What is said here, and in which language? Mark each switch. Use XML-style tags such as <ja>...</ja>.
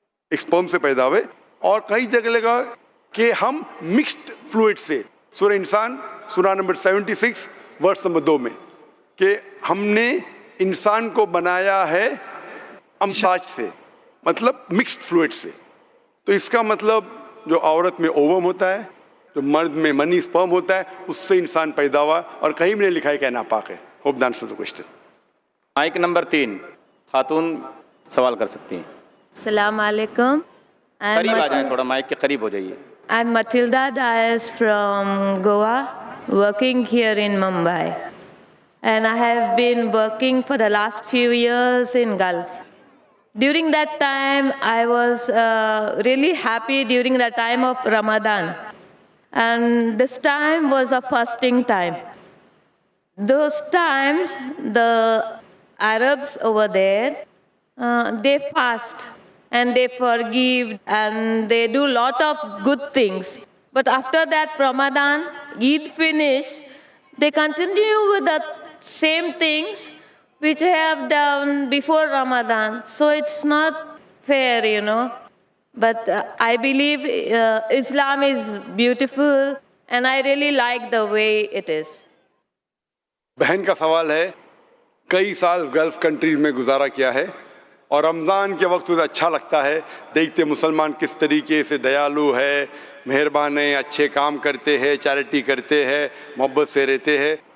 <ur>ایک سپرم سے پیدا ہوئے، اور کئی جگہ لگا کہ ہم مکسڈ فلوئڈ سے، سورہ انسان سورہ نمبر 76 ورس نمبر 2 میں، کہ ہم نے انسان کو بنایا ہے امشاج سے، مطلب مکسڈ فلوئڈ سے۔ تو اس کا مطلب جو عورت میں اووم ہوتا ہے جو مرد میں منی سپرم ہوتا ہے اس سے انسان پیدا ہوا اور کہیں بھی نہیں لکھا ہے کہ ناپاک ہے.</ur> <en>Hope the answer the question.</en> <ur>Mic number 3 خاتون سوال کر سکتی ہیں. السلام علیکم. قریب آ جائیں, تھوڑا مائک کے قریب ہو جائیے.</ur> <en>I'm Matilda Dias from Goa, working here in Mumbai. And I have been working for the last few years in Gulf. During that time, I was really happy during the time of Ramadan. And this time was a fasting time. Those times, the Arabs over there, they fast and they forgive and they do lot of good things. But after that Ramadan, Eid finish, they continue with the same things which they have done before Ramadan. So it's not fair, you know. But I believe Islam is beautiful and I really like the way it is.</en> <ur>بہن کا سوال ہے, کئی سال golf countries میں گزارا کیا ہے اور رمضان کے وقت اسے اچھا لگتا ہے, دیکھتے مسلمان کس طریقے سے دیالو ہے, مہربان ہیں, اچھے کام کرتے ہیں, چیریٹی کرتے ہیں, محبت سے رہتے ہیں.</ur>